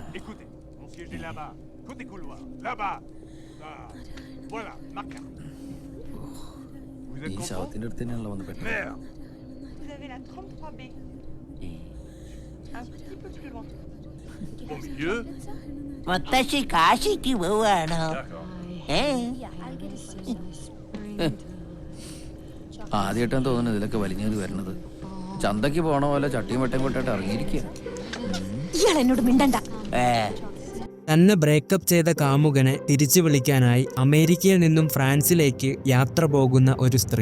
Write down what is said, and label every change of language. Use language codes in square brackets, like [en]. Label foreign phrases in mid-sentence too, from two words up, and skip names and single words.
[fr] Écoutez, mon siège est là-bas, côté couloir, là-bas. Ah, voilà, ma carte. Vous êtes content? Merde. Vous avez la 33B. Un petit peu plus loin. Au milieu? [ml] മുത്തശ്ശി കാശിക്ക് പോവാണോ? ആദ്യമായിട്ടാണ് തോന്നുന്നത് ഇതിലൊക്കെ വലിഞ്ഞത് വരുന്നത്. ചന്തക്ക് പോണ പോലെ ചട്ടിയും വട്ടയും കൊട്ടായിട്ട് ഇറങ്ങിയിരിക്കുക. ഇയാൾ എന്നോട് മിണ്ടണ്ട. തന്നെ ബ്രേക്കപ്പ് ചെയ്ത കാമുകനെ തിരിച്ചു വിളിക്കാനായി അമേരിക്കയിൽ നിന്നും ഫ്രാൻസിലേക്ക് യാത്ര പോകുന്ന ഒരു സ്ത്രീ.